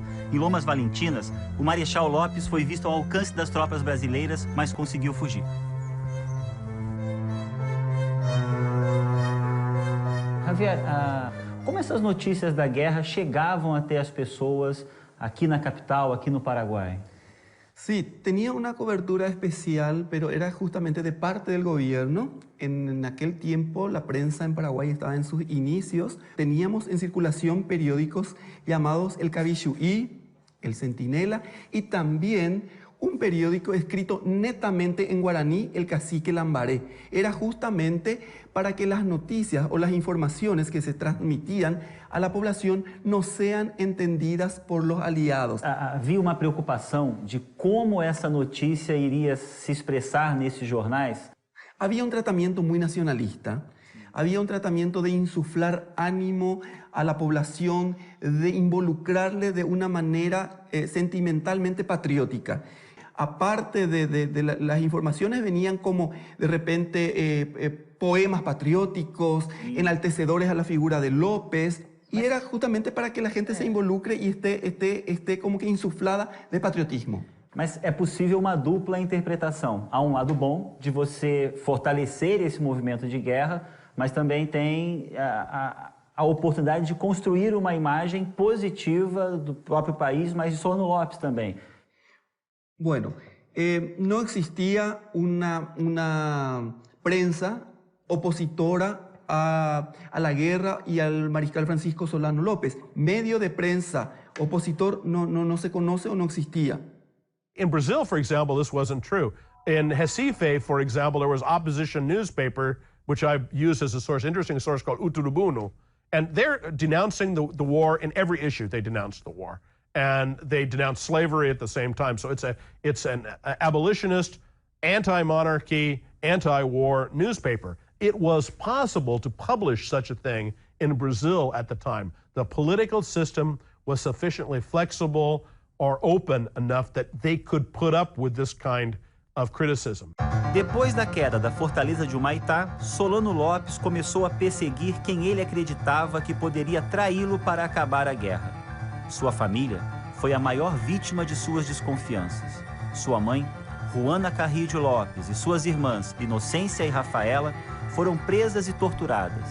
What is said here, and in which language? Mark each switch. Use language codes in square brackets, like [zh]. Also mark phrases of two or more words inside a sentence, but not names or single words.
[pt] Em Lomas Valentinas, o Marechal Lopes foi visto ao alcance das tropas brasileiras, mas conseguiu fugir. Javier, como essas notícias da guerra chegavam até as pessoas aqui na capital, aqui no Paraguai? [es] Sí, tenía una cobertura especial, pero era justamente de parte del gobierno. En aquel tiempo la prensa en Paraguay estaba en sus inicios. Teníamos en circulación periódicos llamados El Cabichuí, El Centinela y también un periódico escrito netamente en guaraní, El Cacique Lambaré. Era justamente para que las noticias o las informaciones que se transmitían a la población no sean entendidas por los aliados. [pt] Havia uma preocupação de como essa notícia iria se expressar nesses jornais? [es] Había un tratamiento muy nacionalista. Había un tratamiento de insuflar ánimo a la población, de involucrarle de una manera sentimentalmente patriótica. Aparte de las informaciones venían como de repente poemas patrióticos, enaltecedores a la figura de López, y era justamente para que la gente se involucre y esté como que insuflada de patriotismo. [pt] Mas é possível uma dupla interpretação. Há um lado bom de você fortalecer esse movimento de guerra, mas também tem a oportunidade de construir uma imagem positiva do próprio país, mas de Solano Lopes também. [es] Bueno, no existía una prensa opositora a la guerra y al mariscal Francisco Solano López. Medio de prensa opositor no se conoce o no existía. [en] In Brazil, for example, this wasn't true. In Recife, for example, there was opposition newspaper, which I've used as a source, interesting source called O Turubuno. And they're denouncing the war in every issue. They denounced the war. And they denounced slavery at the same time. So it's an abolitionist, anti-monarchy, anti-war newspaper. it was possible to publish such a thing in Brazil at the time. The political system was sufficiently flexible or open enough that they could put up with this kind of criticism. [pt] Depois da queda da fortaleza de Humaitá, Solano Lopes começou a perseguir quem ele acreditava que poderia traí-lo para acabar a guerra. Sua família foi a maior vítima de suas desconfianças. Sua mãe, Juana Carrillo Lopes, e suas irmãs, Inocência e Rafaela, foram presas e torturadas.